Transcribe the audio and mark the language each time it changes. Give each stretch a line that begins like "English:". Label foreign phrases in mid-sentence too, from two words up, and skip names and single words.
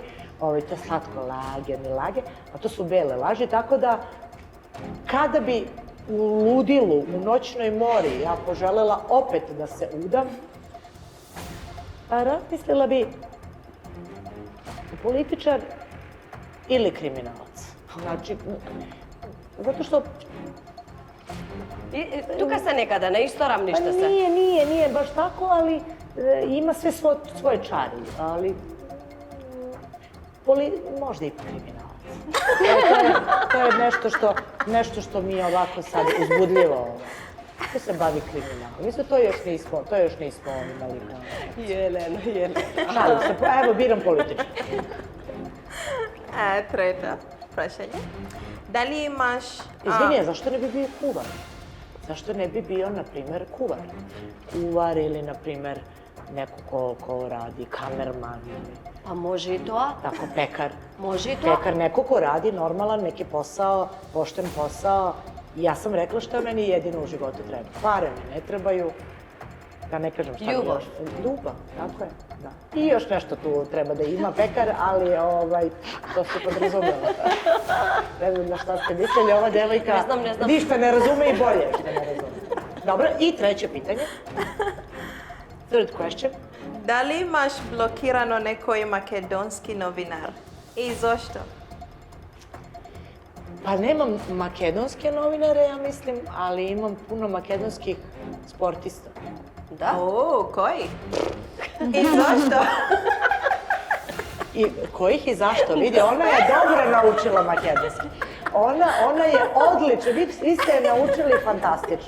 Serbian: To je slatko lage, ne lage, a to su bele laži, tako da kada bi u ludilu, u noćnoj mori, ja poželela opet da se udam, razmislila bi političar ili kriminalac. Znači, zato što...
Macedonian: Тука се некаде, на исто рамниште
Serbian: Pa
Macedonian: се.
Serbian: nije baš tako, ali ima sve svoje čari, ali možda i kriminalac. To je nešto što mi je ovako sad uzbudljivo. Ko se bavi kriminalom? Mislim, to još nismo imali. Jelena. Šalim se, evo biram političar.
Macedonian: Трета прашање. Дали имаш...
Serbian: Izvini, zašto ne bi bio kuvar? Zašto ne bi bio, na primer, kuvar? Kuvar ili, na primer, neko ko radi, kamerman ili... Pa može i to. Tako, pekar. Može i to. Pekar, neko ko radi normalan neki posao, pošten posao. Ja sam rekla što meni jedino u životu treba. Pare mi ne trebaju. Da ne kažem šta mi još. Ljubav, tako je, da. I još nešto tu treba da ima pekar, ali to se podrazumela. Ne znam na šta ste mislili, ova devojka Ne znam. ništa ne razume i bolje što ne razume. Dobro, i treće pitanje.
English: Third question.
Macedonian: Дали имаш блокирано некој македонски новинар? И зошто?
Serbian: Pa nemam makedonske novinare, ja mislim, ali imam puno makedonskih sportista. Da? O, koji? I zašto? I kojih i zašto? Vidi, ona je dobro naučila makedonski. Ona je odlična, vi ste je naučili fantastično.